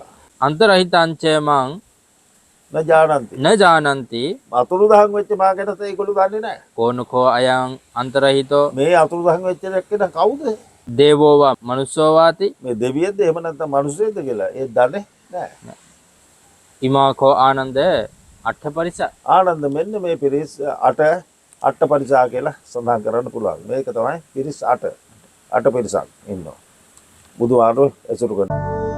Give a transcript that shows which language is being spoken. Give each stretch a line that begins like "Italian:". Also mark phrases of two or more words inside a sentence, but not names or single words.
Pali: අන්තරහිතංච මං නජානන්ති. න ජානන්ති
Sinhala: අතුරුදහන් වෙච්ච මා ගැන ඒගොල්ලෝ දන්නේ නැහැ.
Pali: කෝනුකෝ අයං අන්තරහිතෝ
Sinhala: මේ අතුරුදහන් වෙච්ච එක්කෙනා කවුද?
Pali: දේවෝ වා මනුස්සෝ වාති
Sinhala: මේ දෙවියන්ද එහෙම නැත්නම් මිනිස්සුද කියලා ඒ දන්නේ නැහැ.
Pali: ඉමාකෝ ආනන්ද අට්ඨ පරිස
Sinhala: ආනන්ද මෙන්න මේ පිරිස් අට පරිසා කියලා සඳහන් කරන්න පුළුවන්. මේක තමයි පිරිස් අට පිරිසක් ඉන්නවා. බුදුහාමුදුරුවෝ ඇසුරු කරනවා.